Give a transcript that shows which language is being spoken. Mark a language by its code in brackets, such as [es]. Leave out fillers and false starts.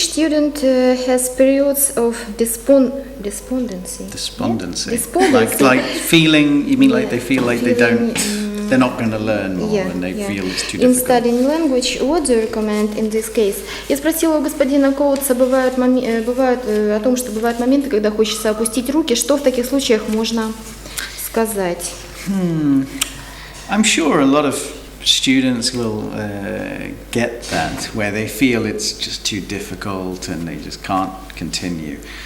[en] student has periods of despondency. Despondency. Yeah? Despondency. Like feeling, you mean like they feel like feeling, they're not going to learn more and they feel it's too difficult. In studying language, what do you recommend in this case? [ru] Я спросила у господина Коутса, бывают о том, что бывают моменты, когда хочется опустить руки. Что в таких случаях можно сказать? [en] I'm sure a lot of students will get that, where they feel it's just too difficult and they just can't continue.